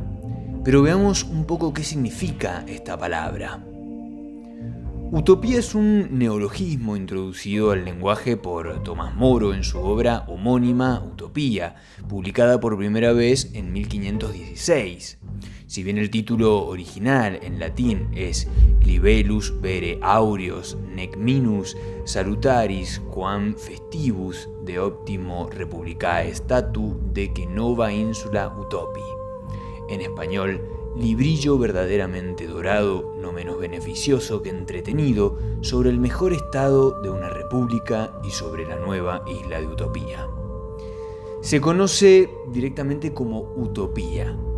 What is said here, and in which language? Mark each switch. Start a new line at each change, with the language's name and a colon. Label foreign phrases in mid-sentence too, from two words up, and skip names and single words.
Spanish: Pero veamos un poco qué significa esta palabra. Utopía es un neologismo introducido al lenguaje por Tomás Moro en su obra homónima Utopía, publicada por primera vez en 1516. Si bien el título original en latín es Libellus vere aureos nec minus salutaris quam festivus de optimo republicae statu de que nova insula utopi. En español, librillo verdaderamente dorado, no menos beneficioso que entretenido, sobre el mejor estado de una república y sobre la nueva isla de Utopía. Se conoce directamente como utopía.